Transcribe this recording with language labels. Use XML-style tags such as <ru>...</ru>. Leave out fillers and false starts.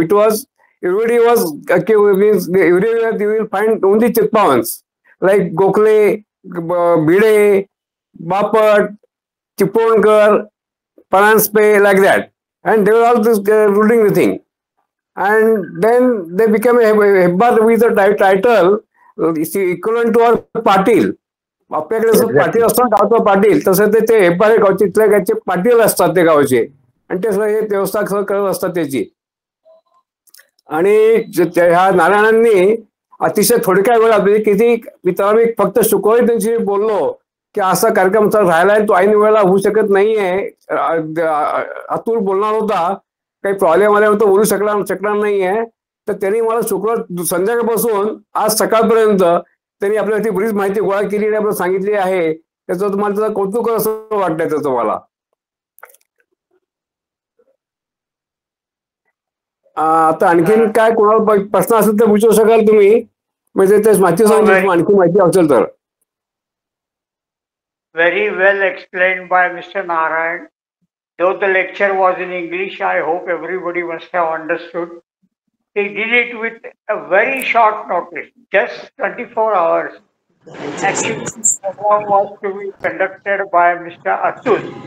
<en>It was everybody was means everywhere you will find only Chitpavans like Gokhale, Bhide, Bapat, Chiponkar, Paranspe, like that. And they were all this ruling the thing. And then they became a Hebbar with a title equivalent to our Patil.</en> <mr>आपल्याकडे जसं पाटील असतो गावचा पाटील तसं ते हेब्बारे गावचे तिथल्या गावचे पाटील असतात ते गावचे आणि ते सगळं व्यवस्था करत असतात त्याची. आणि ह्या नारायणांनी अतिशय थोडक्या वेळात म्हणजे किती मित्रांनो मी फक्त शुक्रवारी त्यांची बोललो की असा कार्यक्रम राहिलाय तो ऐन वेळेला होऊ शकत नाहीये. अतुल बोलणार होता काही प्रॉब्लेम आल्यावर तो बोलू शकणार नाहीये. तर त्यांनी मला शुक्रवार संध्याकाळपासून आज सकाळपर्यंत त्यांनी आपल्यासाठी बरीच माहिती गोळा केली आणि आपल्याला सांगितली आहे. त्याचं तुम्हाला त्याचं कौतुक असं वाटतंय त्याचं मला. आता आणखीन काय कोणाला प्रश्न असेल तर विचारू शकाल तुम्ही, म्हणजे ते माहिती सांगितली आणखी माहिती असेल तर.</mr> <en>Very well explained by Mr. Narayan. Though the lecture was in English, I hope everybody must have understood. He did it with a very short notice, just 24 hours. Actually, the program was to be conducted by Mr. Atul.</en>